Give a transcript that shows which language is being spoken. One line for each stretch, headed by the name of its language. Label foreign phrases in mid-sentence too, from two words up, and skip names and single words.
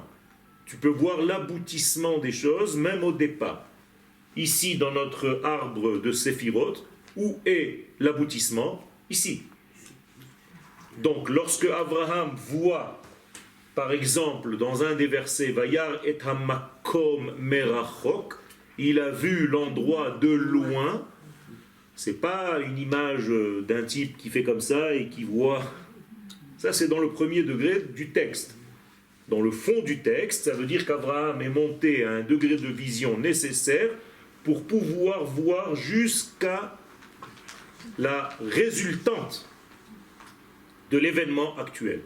French: Tu peux voir l'aboutissement des choses, même au départ. Ici, dans notre arbre de Séphiroth, où est l'aboutissement? Ici. Donc, lorsque Abraham voit, par exemple, dans un des versets,
Hebrew: וירא את המקום מרחוק,
French: il a vu l'endroit de loin. C'est pas une image d'un type qui fait comme ça et qui voit. Ça, c'est dans le premier degré du texte. Dans le fond du texte, ça veut dire qu'Abraham est monté à un degré de vision nécessaire pour pouvoir voir jusqu'à la résultante de l'événement actuel.